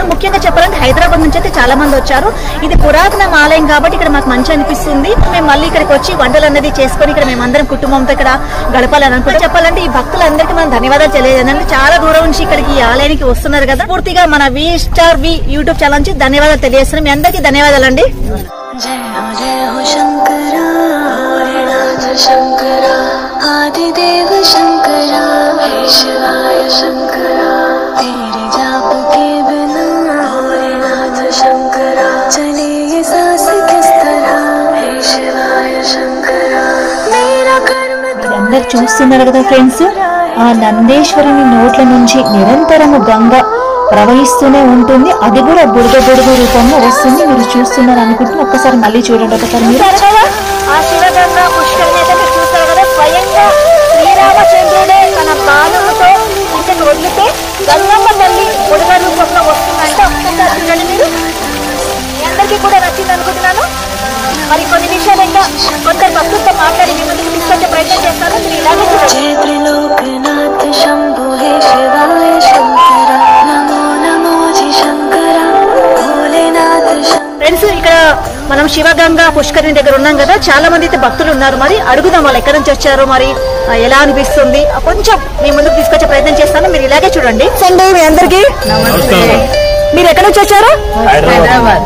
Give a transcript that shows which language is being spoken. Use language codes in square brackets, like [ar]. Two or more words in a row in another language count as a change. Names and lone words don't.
[te] ముఖ్యంగా చెప్పాలంటే హైదరాబాద్ నుంచి అయితే చాలా మంది వచ్చారు. ఇది పురాతన ఆలయం కాబట్టి ఇక్కడ మాకు మంచి అనిపిస్తుంది. మేము మళ్ళీ ఇక్కడికి వచ్చి వంటలు అనేది చేసుకుని ఇక్కడ మేమందరం కుటుంబంతో ఇక్కడ గడపాలని అనుకుంటే చెప్పాలంటే ఈ భక్తులందరికీ మనం ధన్యవాదాలు తెలియజేయాలి. చాలా దూరం నుంచి ఇక్కడికి ఈ ఆలయానికి వస్తున్నారు కదా. పూర్తిగా మన V [en] YouTube channel [te] నుంచి ధన్యవాదాలు తెలియజేస్తున్నాం. మీ అందరికీ ధన్యవాదాలండి. [hi] शंकरा आदिदेव शंकरा हे शिवाय शंकरा तेरे जाप के बिना भोलेनाथ शंकरा चले ये सांस किस तरह हे शिवाय शंकरा मेरा कर्म [te] అందరు చూస్తున్నారు కదా ఫ్రెండ్స్, ఆ నందేశ్వరుని నోట్ల నుంచి నిరంతరము గంగ ప్రవహిస్తూనే ఉంటుంది. అది కూడా బుడగ రూపంలో వస్తుంది. మీరు చూస్తున్నారు అనుకుంటున్నా. ఒక్కసారి మళ్ళీ చూడండి. ఒకసారి మీరు ఆ శివగంగా పుష్కరిణి అయితే మీరు చూస్తారు కదా, స్వయంగా శ్రీరామచంద్రుడే తన బాణముతో ఇంటికి వదిలితే గంగమ్మ తల్లి బుడగ రూపంలో వస్తుందంటే ఒక్కసారి చూడండి మీరు. మీ అందరికీ కూడా నచ్చింది అనుకుంటున్నాను. మరి కొన్ని విషయాలు ఇంకా కొందరు భక్తులతో మాట్లాడి మీ ముందుకు తీసుకొచ్చే ప్రయత్నం చేస్తాను. మీరు ఇలాగే [hi] त्रिलोकनाथ शंभो हे शिवाय शंकरा नमो नमो जी शंकरा भोलेनाथ [te] ఫ్రెండ్స్, ఇక్కడ మనం శివగంగా పుష్కరిణి దగ్గర ఉన్నాం కదా. చాలా మంది అయితే భక్తులు ఉన్నారు. మరి అడుగుదాం వాళ్ళు ఎక్కడి నుంచి వచ్చారు, మరి ఎలా అనిపిస్తుంది. కొంచెం మీ ముందుకు తీసుకొచ్చే ప్రయత్నం చేస్తాను. మీరు ఇలాగే చూడండి. మీ అందరికీ మీరు ఎక్కడి నుంచి వచ్చారు? హైదరాబాద్.